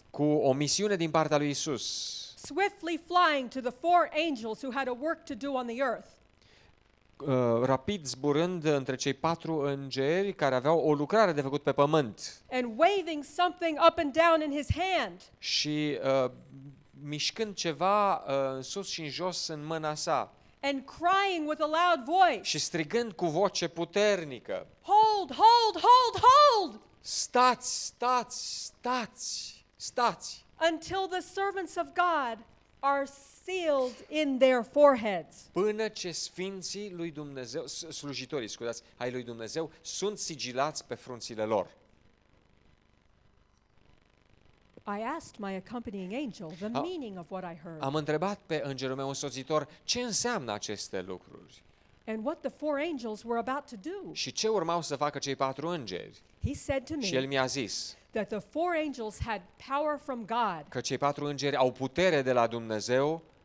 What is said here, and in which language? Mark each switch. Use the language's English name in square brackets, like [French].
[Romanian] cu o misiune din partea lui Isus, [English] swiftly flying to the 4 angels who had a work to do on the earth. [Romanian] rapid zburând între cei 4 îngeri care aveau o lucrare de făcut pe pământ [English] And waving something up and down in his hand. [Romanian] și mișcând ceva în sus și în jos în mâna sa [English] And crying with a loud voice, [Romanian] și strigând cu voce puternică: [English] "Hold, hold, hold, hold, [Romanian] stați, stați, stați, stați, [English] until the servants of God are sealed in their foreheads." [Romanian] până ce sfinții lui Dumnezeu, slujitorii, scuzați, ai lui Dumnezeu sunt sigilați pe frunțile lor. [English] I asked my accompanying angel the meaning of what I heard [Romanian] Am întrebat pe îngerul meu însoțitor ce înseamnă aceste lucruri [English] and what the 4 angels were about to do. [Romanian] și ce urmau să facă cei 4 îngeri. [English] He said to [Romanian] Și el [English] me [Romanian] mi-a zis [English] that the 4 angels had power from God [Romanian] că cei 4 îngeri au putere de la Dumnezeu